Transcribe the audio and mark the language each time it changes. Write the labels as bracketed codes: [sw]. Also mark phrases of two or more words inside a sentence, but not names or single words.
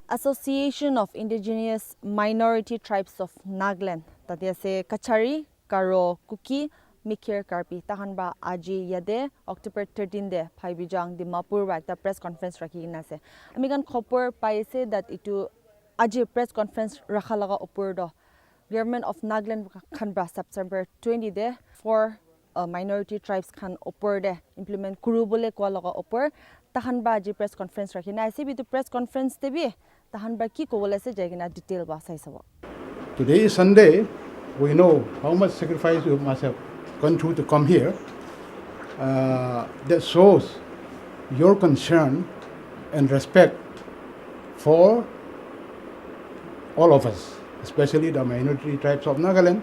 [nag] Association of Indigenous Minority Tribes of Nagaland. Tadi ase Kachari, Karo, Kuki, Mikir Karpi. Tahan ba aji yade October 13 de Phaibijang Dimapur ba ekta [en] press conference [nag] rakhi kina ase. Ami kan khopor paise that itu aji [en] press conference [nag] rakha laga upor do. Government of Nagaland kan ba September 20 de [en] for minority tribes [nag] kan upor de implement kuru bole kwa laga upor. Tahan ba aji [en] press conference [nag] rakhi na ase bitu [en] press conference [nag] te bi tahan ba ki ko bole se jagina detail ba sai sabo. [en] Today is Sunday. We know how much sacrifice you must have gone through to come here. That shows your concern and respect for all of us, especially the minority tribes of Nagaland.